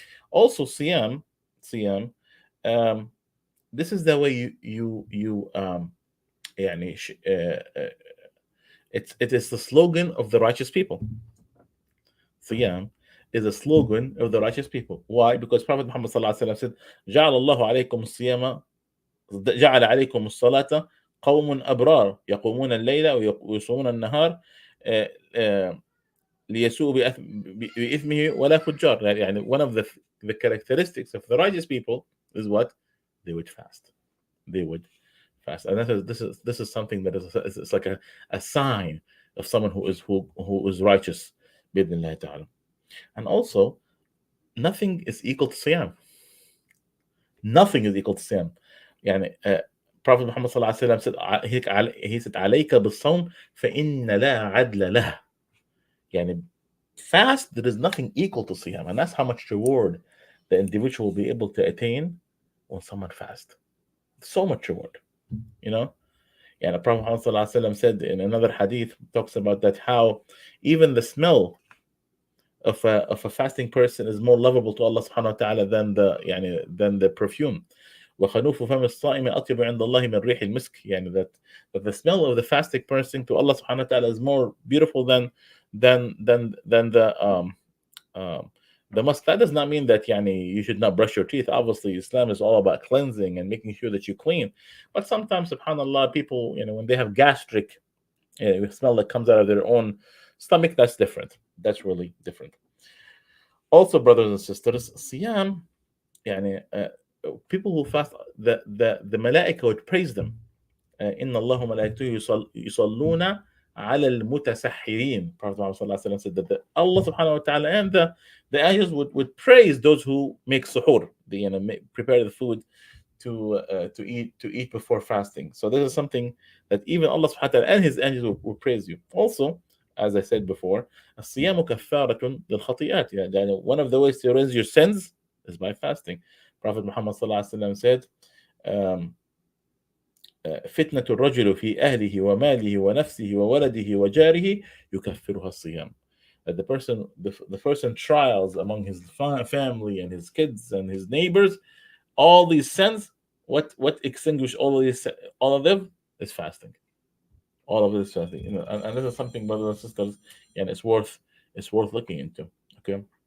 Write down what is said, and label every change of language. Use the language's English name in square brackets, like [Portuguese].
[English] Also, Siyam, um, this is the way you يعني it is the slogan of the righteous people. Siyam is a slogan of the righteous people. Why? Because Prophet Muhammad sallallahu alaihi wasallam said, [Arabic] "جعل الله عليكم الصيام جعل عليكم الصلاة قوم أبرار يقومون الليل ويصومون النهار ليسوء بإثمه ولا فجار." [English] يعني one of the characteristics of the righteous people is what? They would fast. They would fast. And this is something that is, it's like a sign of someone who is righteous [Arabic] بإذن الله تعالى. [English] And also, nothing is equal to Siyam. Nothing is equal to Siyam. [Arabic] يعني Prophet Muhammad صلى الله عليه وسلم [English] said, he said [Arabic] عليك بالصوم فإن لا عدل له. [English] يعني fast, there is nothing equal to Siyam, and that's how much reward the individual will be able to attain when someone fasts. So much reward, you know. Yeah, the Prophet Muhammad sallallahu alaihi wasallam said in another hadith, talks about that how even the smell of a fasting person is more lovable to Allah subhanahu wa ta'ala than the perfume. [Arabic] وخلوف فم الصائم أطيب عند الله من ريح المسك. [English] يعني that the smell of the fasting person to Allah subhanahu wa ta'ala is more beautiful than um, the musk. That does not mean that you should not brush your teeth. Obviously, Islam is all about cleansing and making sure that you clean. But sometimes, subhanallah, people, when they have gastric smell that comes out of their own stomach, that's different. That's really different. Also, brothers and sisters, siyam, يعني, people who fast, the malaika would praise them. [Arabic] إن الله وملائكته يصلون على المتسحرين. [English] Prophet Muhammad sallallahu alaihi wasallam said that Allah subhanahu wa ta'ala and the angels would praise those who make suhoor. They prepare the food to eat before fasting. So this is something that even Allah subhanahu wa ta'ala and his angels will praise you. Also, as I said before, [Arabic] الصيام كفارة للخطيئات. [English] يعني one of the ways to erase your sins is by fasting. Prophet Muhammad sallallahu alaihi wasallam said, um, [Arabic] فتنة الرجل في أهله وماله ونفسه وولده وجاره يكفرها الصيام. [English] That the person trials among his family and his kids and his neighbors, all these sins, what extinguish all of them is fasting. All of this fasting, and this is something, brothers and sisters, and it's worth looking into. Okay.